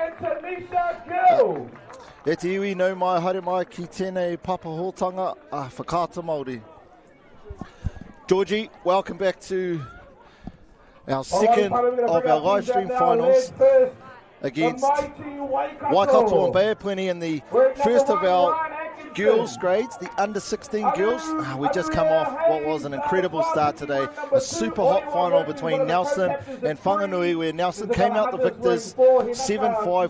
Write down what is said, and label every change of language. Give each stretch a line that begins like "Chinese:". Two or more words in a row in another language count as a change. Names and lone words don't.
Māori: E te iwi nau mai haere mai ki tēnei papa hōtanga a Whakaata Māori.
English: Georgie, welcome back to our second of our live stream finals against Waikato and Bay Plenty in the first of our girls grades, the under 16 girls. We just come off what was an incredible start today, a super hot final between Nelson and Whanganui, where Nelson came out the victors 7-5.